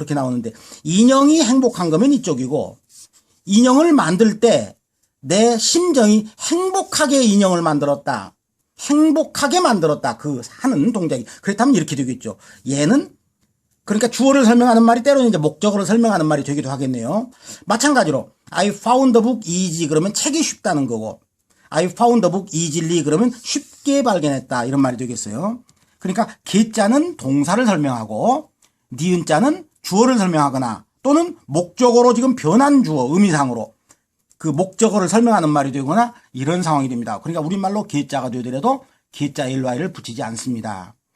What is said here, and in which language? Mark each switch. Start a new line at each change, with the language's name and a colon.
Korean: 그렇게 나오는데 인형이 행복한 거면 이쪽이고 인형을 만들 때 내 심정이 행복하게 인형을 만들었다. 행복하게 만들었다. 그 하는 동작이. 그렇다면 이렇게 되겠죠. 얘는 그러니까 주어를 설명하는 말이 때로는 이제 목적어를 설명하는 말이 되기도 하겠네요. 마찬가지로
English: I found the book easy
Korean: 그러면 책이 쉽다는 거고
English: I found the book easily
Korean: 그러면 쉽게 발견했다. 이런 말이 되겠어요. 그러니까 개자는 동사를 설명하고 니은자는 주어를 설명하거나 또는 목적어로 지금 변한 주어 의미상으로 그 목적어를 설명하는 말이 되거나 이런 상황이 됩니다. 그러니까 우리말로 개자가 되더라도 개자 ly를 붙이지 않습니다.